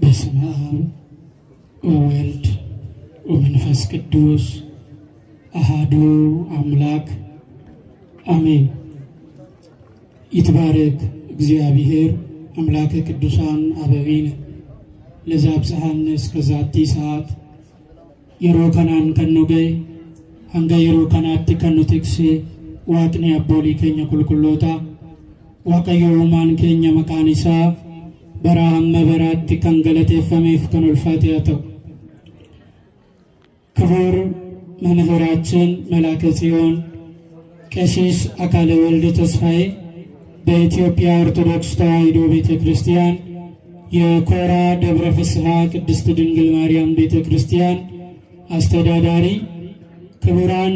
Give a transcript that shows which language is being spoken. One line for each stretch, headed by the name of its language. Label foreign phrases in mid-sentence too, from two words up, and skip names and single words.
Geez: በስመ አብ ወወልድ ወመንፈስ ቅዱስ አሐዱ አምላክ አሜን። ይትባረክ እግዚአብሔር አምላከ ቅዱሳን አበዊነ ለዘአብጽሐነ እስከ ዛቲ ሰዓት
Oromo: yeroo kanaan kan nu ga'e hanga yeroo kanaatti kan nu tikse waaqni abboolii keenya qulqulloota waaqayyo uumaan keenya maqaan isaa bara hamma baraatti kan galateeffameef kan ulfaate haa ta'u።
Amharic: ክቡር መምህራችን መላከ ጽዮን ቀሲስ አካለ ወልድ ተስፋዬ በኢትዮጵያ ኦርቶዶክስ ተዋሕዶ ቤተ ክርስቲያን የኮራ ደብረ ፍስሐ ቅድስት ድንግል ማርያም ቤተ ክርስቲያን አስተዳዳሪ፣ ክቡራን